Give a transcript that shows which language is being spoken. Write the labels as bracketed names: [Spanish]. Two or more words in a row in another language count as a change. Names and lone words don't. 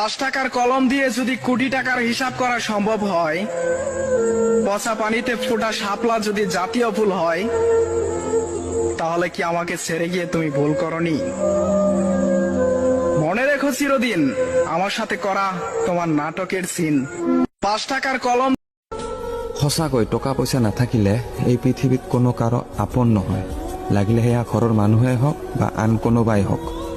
[Bangla] 5 টাকার কলম দিয়ে যদি কোটি টাকার হিসাব করা সম্ভব হয়, পচা পানিতে ফোটা শাপলা যদি জাতীয় ফুল হয়, তাহলে কি আমাকে ছেড়ে গিয়ে তুমি ভুল করনি? মনে রেখো চিরদিন আমার সাথে করা তোমার নাটকের সিন। 5 টাকার কলম। [Assamese] সঁচাকৈ টকা পইচা নাথাকিলে এই পৃথিৱীত কোনো কাৰো আপোন নহয়, লাগিলে সেয়া ঘৰৰ মানুহে হওক বা আন কোনোবাই হওক।